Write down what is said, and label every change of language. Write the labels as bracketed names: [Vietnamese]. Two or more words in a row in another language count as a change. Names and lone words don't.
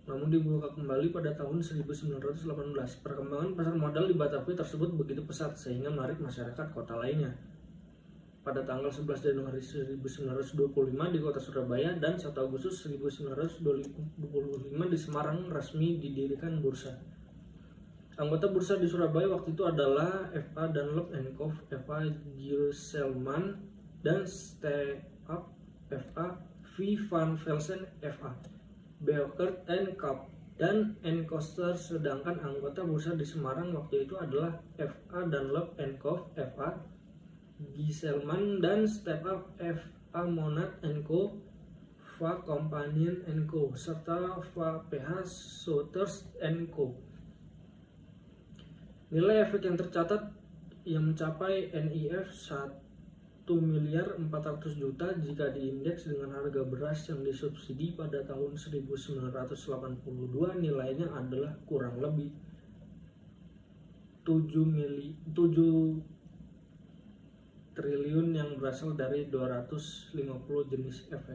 [Indonesian] namun dibuka kembali pada tahun 1918. Perkembangan pasar modal di Batavia tersebut begitu pesat sehingga menarik masyarakat kota lainnya. Pada tanggal 11 Januari 1925 di kota Surabaya dan 1 Agustus 1925 di Semarang resmi didirikan bursa. Anggota bursa di Surabaya waktu itu adalah F.A. Dunlop & Co., F.A. Gieselman, dan Steenkamp, F.A. V. Van Velsen, F.A. Beukert & Kapp, dan N. Koster. Sedangkan anggota bursa di Semarang waktu itu adalah F.A. Dunlop & Co., F.A. Gieselman, dan Step Up, F.A. Monat & Co., Va Companion & Co., serta Va PH Souters & Co. Nilai efek yang tercatat yang mencapai NIF 1.400.000.000 jika diindeks dengan harga beras yang disubsidi pada tahun 1982 nilainya adalah kurang lebih 7 triliun yang berasal dari 250 jenis efek.